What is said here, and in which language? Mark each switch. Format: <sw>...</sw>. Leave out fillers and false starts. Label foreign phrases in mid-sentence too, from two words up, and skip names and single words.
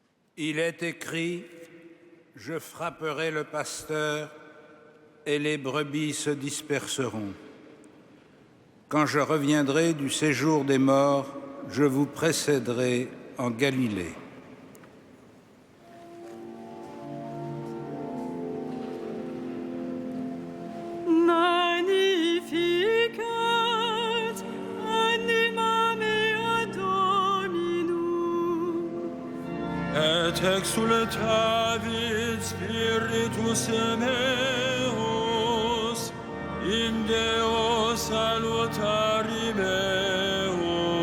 <fr>Il est écrit, je frapperai le pasteur et les brebis se disperseront. Quand je reviendrai du séjour des morts, je vous précéderai en Galilée.</fr> <la>Magnificat anima mea Dominum. Et exultavit spiritus meus in Deo salutari meo.</la>